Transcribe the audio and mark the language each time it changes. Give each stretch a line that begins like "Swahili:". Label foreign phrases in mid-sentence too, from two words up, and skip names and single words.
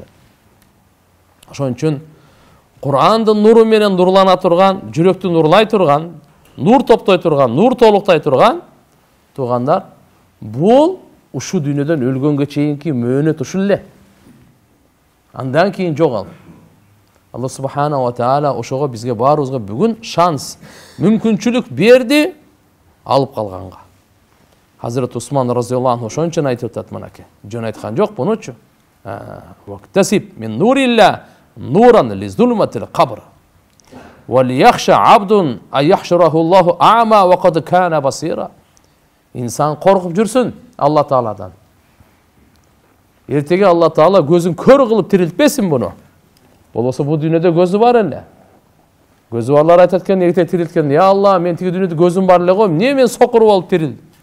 Kyrgyz: Ошон үчүн Кур'андын нуру менен нурлана турган, жүрөктү нурлай турган, нур топтой турган, нур толуктай турган туугандар, бул ушу дүйнөдөн өлгөнгө чейинки мөөнөт ушул эле. Андан кийин жок ал.
Arabic: الله سبحانه وتعالى
Kyrgyz: ошого бизге баарыбызга бүгүн шанс, мүмкүнчүлүк берди алып калганга. Hazret Osman
Arabic: رضي الله عنه
Kyrgyz: ошон үчүн айтып атат мынакей. Жөн айткан жок бунучу.
Arabic: واكتسب من نور الله نورا لظلمات القبر. وليخش عبد أن يحشره الله أعمى وقد كان بصيرا.
Kyrgyz: Инсан коркуп жүрсүн Алла Тааладан. Эртеге Алла Таала көзүн көр кылып тирилтпесин буну. Болбосо бу дүйнөдө көзү бар эле. Көзү барлар айтат экен, эрте тирилткен,
Arabic: "يا الله,
Kyrgyz: мен тиги дүйнөдө көзүм бар эле го, эмне мен сокур болуп тирилдим?"